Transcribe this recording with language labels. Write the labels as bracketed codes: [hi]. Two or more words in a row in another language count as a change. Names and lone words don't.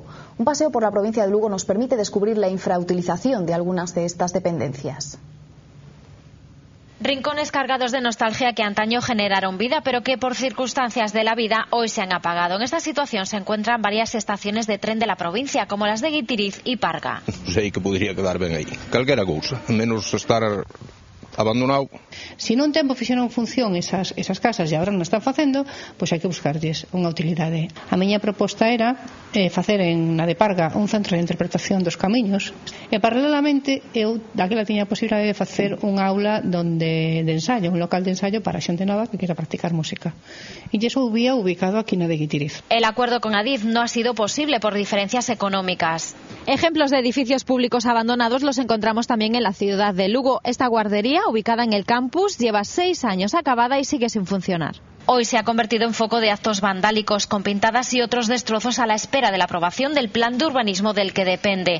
[es] Un paseo por la provincia de Lugo nos permite descubrir la infrautilización de algunas de estas dependencias. Rincones cargados de nostalgia que antaño generaron vida, pero que por circunstancias de la vida hoy se han apagado. En esta situación se encuentran varias estaciones de tren de la provincia, como las de Guitiriz y Parga. [gl] Sei que podría quedar ben aí. Calquera cousa, menos estar abandonado. Se non tempo fixeron función esas casas e agora non están facendo, pois hai que buscarlles unha utilidade. A miña proposta era facer na de Parga un centro de interpretación dos camiños e paralelamente eu daquela tiña a posibilidade de facer un aula de ensayo, un local de ensayo para a xente nova que quera practicar música. E iso había ubicado aquí na de Guitiriz. [es] El acuerdo con Adif no ha sido posible por diferencias económicas. Ejemplos de edificios públicos abandonados los encontramos también en la ciudad de Lugo. Esta guardería, ubicada en el campus, lleva 6 años acabada y sigue sin funcionar. Hoy se ha convertido en foco de actos vandálicos con pintadas y otros destrozos a la espera de la aprobación del plan de urbanismo del que depende.